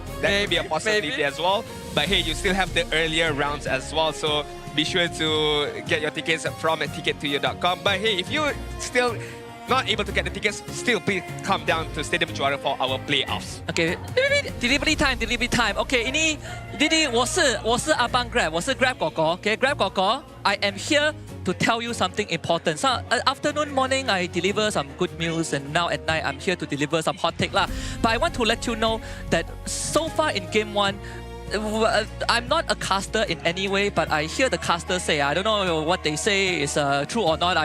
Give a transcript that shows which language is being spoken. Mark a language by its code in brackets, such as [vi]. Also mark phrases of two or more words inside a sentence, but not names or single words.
[en] That could be a possibility as well. But hey, you still have the earlier rounds as well. So be sure to get your tickets from tickettoyou.com. But hey, if you still not able to get the tickets, still please come down to Stadium Juara for our playoffs. Okay, delivery time. Okay, ini Didi [zh] 我是阿邦 Grab， 我是 Grab 哥哥。 [en] Okay, Grab 哥哥 I am here to tell you something important. So afternoon, morning, I deliver some good meals, and now at night, I'm here to deliver some hot take lah. But I want to let you know that so far in Game 1, I'm not a caster in any way, but I hear the casters say, I don't know what they say is true or not.